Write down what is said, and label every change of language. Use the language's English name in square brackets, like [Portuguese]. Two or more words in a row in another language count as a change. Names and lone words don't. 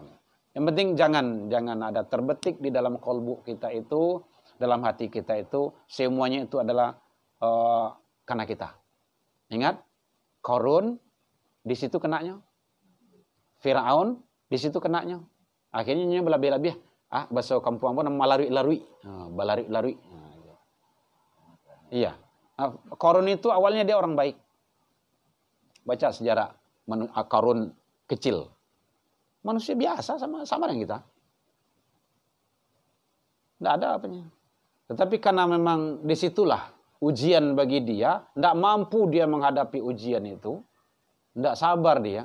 [Indonesian] Yang penting jangan ada terbetik di dalam kolbu kita itu, dalam hati kita itu, semuanya itu adalah karena kita. Ingat, Qarun di situ kenanya, Firaun di situ kenanya. Akhirnya berlebih-lebih. Bahasa kampung pun malarui-larui. Balarui-larui. Iya. Qarun itu awalnya dia orang baik. Baca sejarah Qarun kecil. Manusia biasa sama dengan kita. Tidak ada apanya. Tetapi karena memang disitulah ujian bagi dia, tidak mampu dia menghadapi ujian itu, tidak sabar dia.